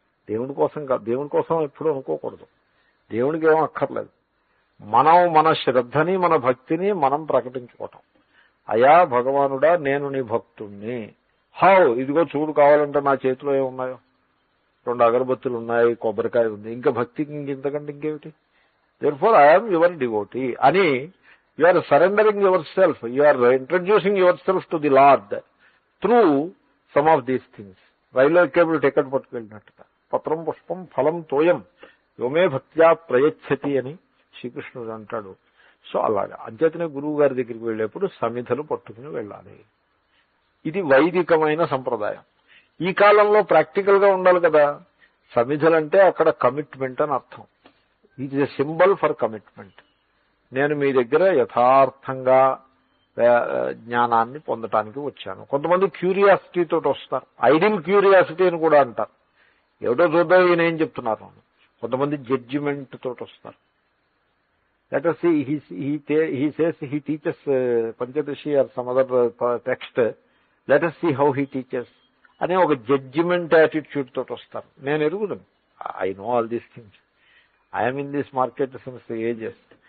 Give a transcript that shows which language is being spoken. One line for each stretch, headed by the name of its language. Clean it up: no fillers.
Telugu: దేవుడి కోసం కాదు, దేవుడి కోసం ఎప్పుడూ అనుకోకూడదు. దేవుడికి ఏమో అక్కర్లేదు. మనం మన శ్రద్ధని మన భక్తిని మనం ప్రకటించుకోవటం. అయా భగవానుడా నేను నీ భక్తుణ్ణి, హౌ ఇదిగో చూడు, కావాలంటే నా చేతిలో ఏమున్నాయో, 2 అగరబత్తులు ఉన్నాయి, కొబ్బరికాయ ఉంది, ఇంకా భక్తికి ఇంతకంటే ఇంకేమిటి?
English: therefore I am your devotee అని you are surrendering yourself, you are introducing yourself to the Lord through some of these things.
Telugu: రైల్లో ఎక్కేప్పుడు టికెట్ పట్టుకెళ్ళినట్టుగా పత్రం పుష్పం ఫలం తోయం యోమే భక్త్యా ప్రయచ్చతి అని శ్రీకృష్ణుడు అంటాడు. సో అలాగా అంచేతనే గురువు గారి దగ్గరికి వెళ్ళేప్పుడు సమిధలు పట్టుకుని వెళ్ళాలి. ఇది వైదికమైన సంప్రదాయం. ఈ కాలంలో ప్రాక్టికల్ గా ఉండాలి కదా. సమిధలంటే అక్కడ కమిట్మెంట్ అని అర్థం.
English: It is a symbol for commitment.
Telugu: నేను మీ దగ్గర యథార్థంగా జ్ఞానాన్ని పొందటానికి వచ్చాను. కొంతమంది క్యూరియాసిటీ తోటి వస్తారు, ఐడిల్ క్యూరియాసిటీ అని కూడా అంటారు. ఏమిటో చూద్దాం ఈయన ఏం చెప్తున్నారు. కొంతమంది జడ్జిమెంట్ తోటి వస్తారు.
English: Let us see, he says he teaches Panchadashi or some other text. Let us see how he teaches.
Telugu: అనే ఒక జడ్జిమెంట్ యాటిట్యూడ్ తోటి వస్తారు. నేను ఎరుగుదాను,
English: I know all these things, I'm in this market since ages.